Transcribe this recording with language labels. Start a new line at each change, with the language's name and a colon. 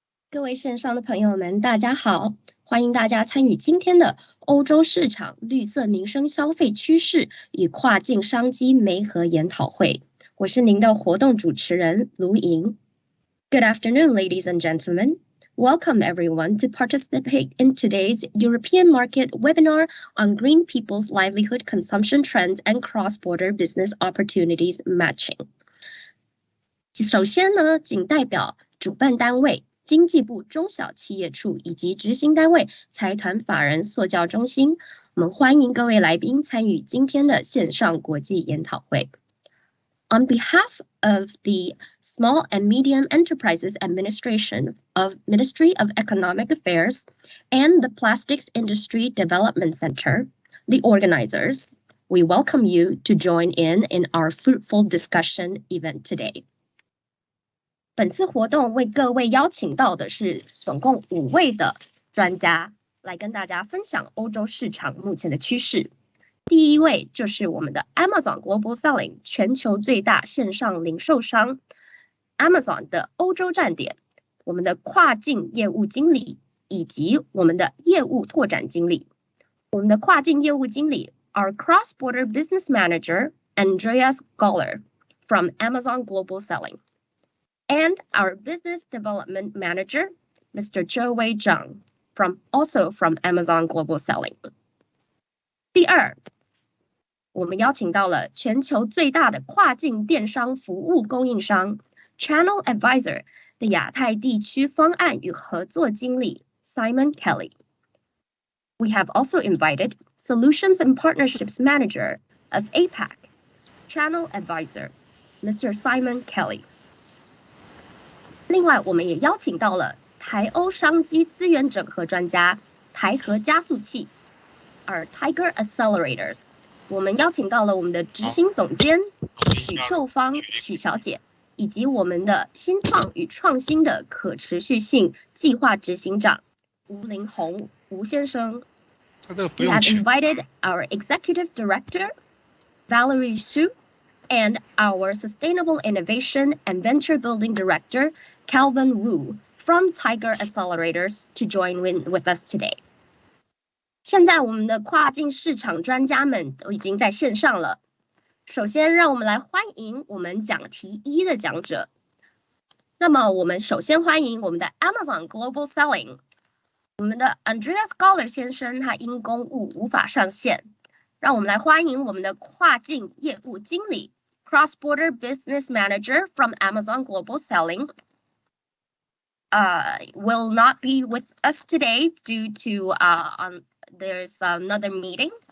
Chinese: 各位线上的朋友们，大家好！欢迎大家参与今天的欧洲市场绿色民生消费趋势与跨境商机媒合研讨会。我是您的活动主持人卢莹。
English: Good afternoon, ladies and gentlemen. Welcome everyone to participate in today's European market webinar on green people's livelihood consumption trends and cross-border business opportunities matching.
Chinese: 首先呢，仅代表主办单位经济部中小企业处以及执行单位财团法人塑教中心，我们欢迎各位来宾参与今天的线上国际研讨会。
English: On behalf of the Small and Medium Enterprises Administration of Ministry of Economic Affairs and the Plastics Industry Development Center, the organizers, we welcome you to join in our fruitful discussion event today.
Chinese: 本次活动为各位邀请到的是总共5位的专家，来跟大家分享欧洲市场目前的趋势。第一位就是我们的 Amazon Global Selling 全球最大线上零售商 Amazon 的欧洲站点，我们的跨境业务经理以及我们的业务拓展经理。我们的跨境业务经理
English: Our Cross-Border Business Manager Andreas Goller from Amazon Global Selling。And our Business Development Manager, Mr. Zhou Zhang, also from Amazon Global Selling.
Chinese: 第二，我们邀请到了全球最大的跨境电商服务供应商 Channel Advisor 的亚太地区方案与合作经理 Simon Kelly.
English: We have also invited Solutions and Partnerships Manager of APAC, Channel Advisor, Mr. Simon Kelly.
Chinese: 另外，我们也邀请到了台欧商机资源整合专家台合加速器 ，our Tiger Accelerators。我们邀请到了我们的执行总监许秀芳许小姐，以及我们的新创与创新的可持续性计划执行长吴林宏吴先生。
English: We have invited our Executive Director Valerie Xu.And our Sustainable Innovation and Venture Building Director, Calvin Wu, from Tiger Accelerators to join with us today.
Chinese: 现在我们的跨境市场专家们都已经在线上了。首先，让我们来欢迎我们讲题1的讲者。那么，我们首先欢迎我们的 Amazon Global Selling， 我们的 Andreas Goller 先生，他因公务无法上线。让我们来欢迎我们的跨境业务经理
English: Cross-Border Business Manager from Amazon Global Selling will not be with us today due to there's another meeting.